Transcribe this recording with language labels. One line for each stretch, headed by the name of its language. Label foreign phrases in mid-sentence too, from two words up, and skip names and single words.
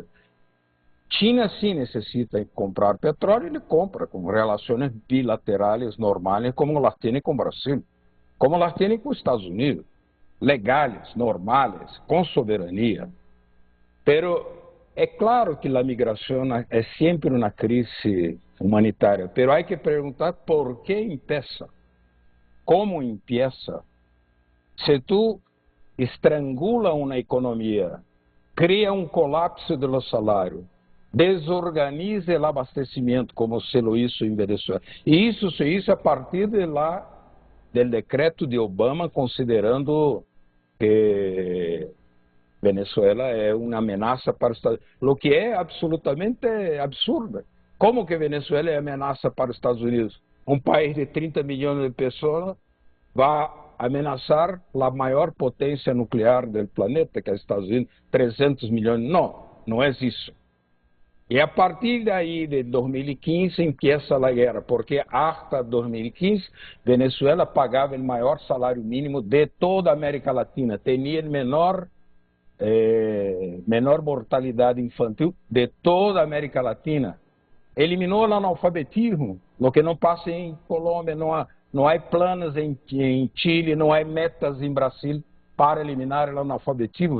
Portuguese: China sim necessita comprar petróleo, ele compra com relações bilaterais normais, como elas têm com o Brasil, como elas têm com os Estados Unidos, legais, normais, com soberania. Pero é claro que a migração é sempre uma crise humanitária, pero há que perguntar por que empieza, como empieza. Se tu estrangula uma economia, cria colapso do salário, desorganiza o abastecimento,
Spanish: como se lo hizo em Venezuela.
Portuguese: E isso
Spanish: se hizo
Portuguese: a partir do decreto de Obama, considerando que Venezuela é uma ameaça para os Estados Unidos, o que é absolutamente absurdo. Como que Venezuela é ameaça para os Estados Unidos? Um país de 30 milhões de pessoas vai ameaçar a maior potência nuclear do planeta, que é os Estados Unidos, 300 milhões. Não é isso. E a partir daí, de 2015, empieza a guerra, porque hasta 2015, Venezuela pagava o maior salário mínimo de toda a América Latina, tinha o menor mortalidade infantil de toda a América Latina. Eliminou o analfabetismo, o que não passa em Colômbia, não há planos em Chile, não há metas em Brasil para eliminar o analfabetismo.